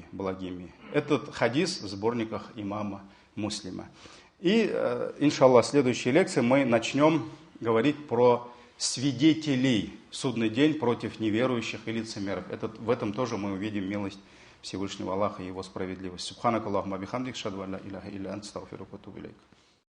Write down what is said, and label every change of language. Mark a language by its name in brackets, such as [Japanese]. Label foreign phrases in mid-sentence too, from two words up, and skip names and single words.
[Russian] Этот хадис в сборниках имама Муслима. И, иншаллах, в следующей лекции мы начнем говорить про свидетелей в судный день против неверующих и лицемеров. В этом тоже мы увидим милость Всевышнего Аллаха и Его справедливость. [Arabic] سبحانك اللهم بحمدك، أشهد أن لا إله إلا أنت، أستغفرك وأتوب إليك.